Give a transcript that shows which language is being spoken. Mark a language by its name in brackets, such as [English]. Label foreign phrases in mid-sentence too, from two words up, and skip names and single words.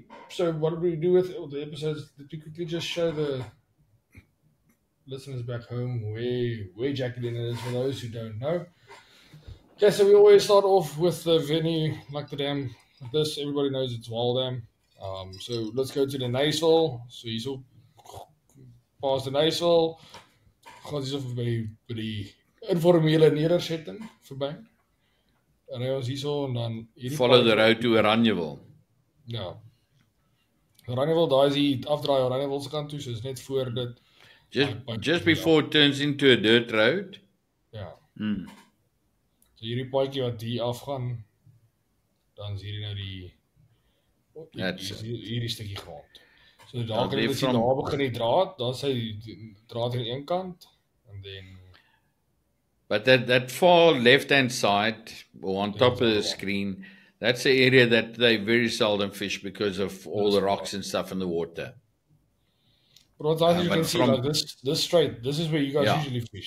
[English] So what did we do with the episodes? Did we quickly just show the listeners back home where Jackie Leonard is for those who don't know? Okay, so we always start off with the venue, like the dam. This everybody knows it's Waldam. So let's go to the Nysel. So you saw past the Nysel. [Afrikaans] Gaan ons of by die informele nedersetting verby. En hy ons hierso en dan [English] Follow the road to Oranjewil. [Afrikaans] Ja. Oranjewil, daai is die afdraai Oranjewil se kant toe, so is net voor dit. [English] Just before it turns into a dirt road. [Afrikaans] Ja. Mm. So hierdie paadjie wat hier afgaan, dan is hierdie nou hierdie stukkie grond. So daar kan jy sien daar begin die draad, dan sy draad aan een kant [English] and then But that far left-hand side, or on top of the screen, that's the area that they very seldom fish because of all the rocks and stuff in the water. But as you can see, like this straight, this is where you guys usually fish,